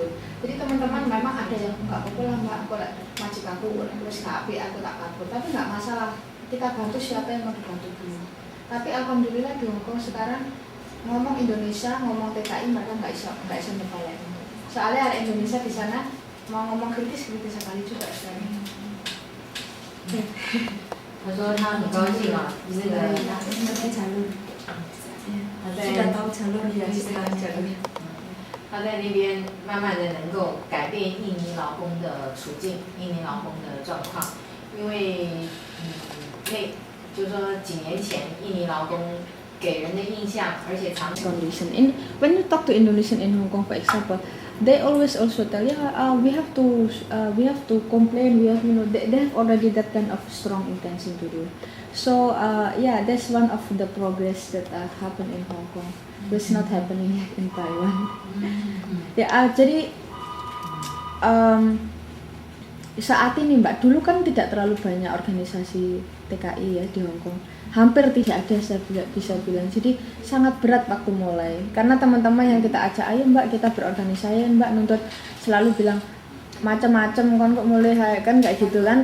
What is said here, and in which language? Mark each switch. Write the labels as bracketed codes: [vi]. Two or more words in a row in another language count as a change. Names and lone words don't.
[id] Jadi teman-teman memang ada yang nggak apa-apa lah mbak, aku majik aku, terus tapi aku tak kabur, tapi nggak masalah. Kita bantu siapa yang mau dibantu dulu. Tapi alhamdulillah di Hongkong sekarang ngomong Indonesia, ngomong TKI mereka nggak bisa ngebalik. Soalnya ada Indonesia di sana mau ngomong kritis sekali juga sekarang. [zh] 他说他很高兴啊，那个他在那边慢慢的能够改变印尼劳工的处境，印尼劳工的状况，因为就是说几年前印尼劳工给人的印象，而且长期 condition. [en] When you talk to Indonesian in Hong Kong, for example, they always also tell, we have to complain. They have already that kind of strong intention to do. So that's one of the progress that happened in Hong Kong. That's not happening yet in Taiwan. [id] Jadi saat ini Mbak, dulu kan tidak terlalu banyak organisasi TKI ya di Hong Kong. Hampir tidak ada, saya bisa bilang. Jadi sangat berat waktu mulai. Karena teman-teman yang kita ajak, ayo Mbak kita berorganisasi, Mbak nuntut selalu bilang macam-macam kan kok mulai kan kayak gitu kan.